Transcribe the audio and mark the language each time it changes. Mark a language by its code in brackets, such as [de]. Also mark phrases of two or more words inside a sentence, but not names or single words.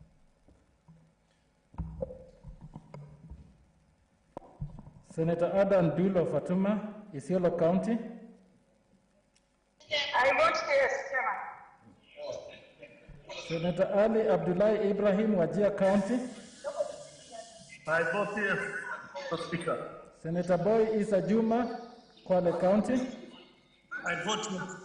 [en] Senator Adam Dulo Fatuma, Isiolo County. I vote yes, Chairman. Senator Ali Abdullahi Ibrahim, Wajir County. I vote yes, Mr. Speaker. Senator Boy Isa Juma, Kwale County. I vote yes.